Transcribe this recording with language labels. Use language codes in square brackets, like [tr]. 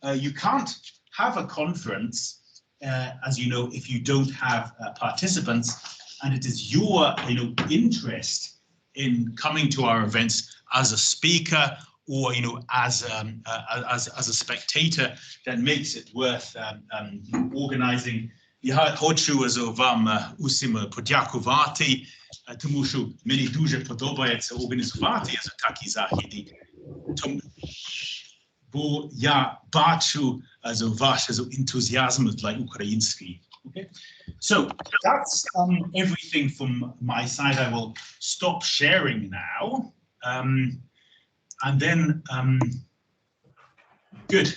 [en] You can't have a conference, as you know, if you don't have participants, and it is your interest in coming to our events as a speaker or as a spectator that makes it worth organizing. [uk] Ja хочу вам усім подякувати, тому що мені дуже подобається організувати такі заходи. Бо я бачу ваш ентузіазм для української. [en] Okay, so that's everything from my side. I will stop sharing now, and then good.